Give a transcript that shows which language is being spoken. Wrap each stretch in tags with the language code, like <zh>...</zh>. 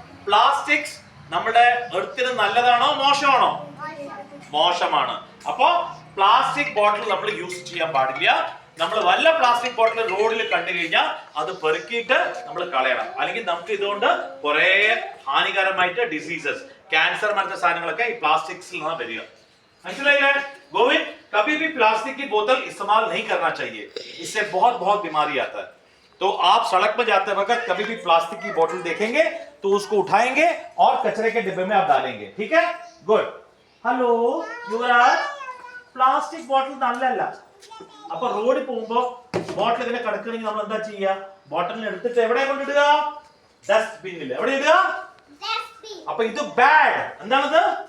<ml>Plastics നമ്മുടെ എർത്തിന് നല്ലതാണോ മോശമാണോ? മോശമാണ്. അപ്പൊ പ്ലാസ്റ്റിക് ബോട്ടിൽ നമ്മൾ യൂസ് ചെയ്യാൻ പാടില്ല. നമ്മൾ വല്ല പ്ലാസ്റ്റിക് ബോട്ടിൽ റോഡിൽ കണ്ടു കഴിഞ്ഞാൽ അത് പെറുക്കിയിട്ട് നമ്മൾ കളയണം. അല്ലെങ്കിൽ നമുക്ക് ഇതുകൊണ്ട് കുറെ ഹാനികരമായിട്ട് ഡിസീസസ്, ക്യാൻസർ മറ്റു സാധനങ്ങളൊക്കെ ഈ പ്ലാസ്റ്റിക്സിൽ നിന്നാണ് വരിക. മനസ്സിലായില്ലേ?</ml> <hi>गोविंद, कभी भी प्लास्टिक की बोतल इस्तेमाल नहीं करना चाहिए, इससे बहुत बहुत बीमारी आता है. तो आप सड़क पर जाते वक्त कभी भी प्लास्टिक की बोतल देखेंगे तो उसको उठाएंगे और कचरे के डिब्बे में आप डालेंगे. ठीक है? गुड. हेलो युवराज, प्लास्टिक बोतल</hi> <ml>നല്ലല്ല. അപ്പൊ റോഡിൽ പോകുമ്പോ ബോട്ടിൽ ഇങ്ങനെ കിടക്കണമെങ്കിൽ നമ്മൾ എന്താ ചെയ്യുക? ബോട്ടിലിനെ എടുത്തിട്ട് എവിടെ കൊണ്ടിടുക? ഡസ്റ്റ്ബിന്നിൽ. എവിടെ ഇടുക? അപ്പൊ ഇത് ബാഡ്. എന്താണത്?</ml>